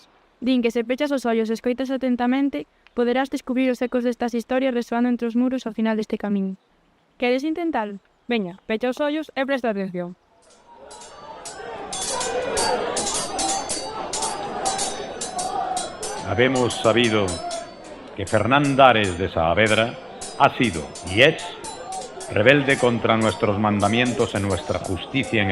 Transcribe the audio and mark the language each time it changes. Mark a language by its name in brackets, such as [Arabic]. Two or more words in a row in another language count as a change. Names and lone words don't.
[Galician] Din que se pechas os ollos e escoitas atentamente, poderás descubrir os ecos destas historias resoando entre os muros ao final deste camiño. Queres intentalo? Veña, pecha os ollos e presta atención. [Spanish] Habemos sabido que Fernán Ares de Saavedra ha sido y es rebelde contra nuestros mandamientos y nuestra justicia en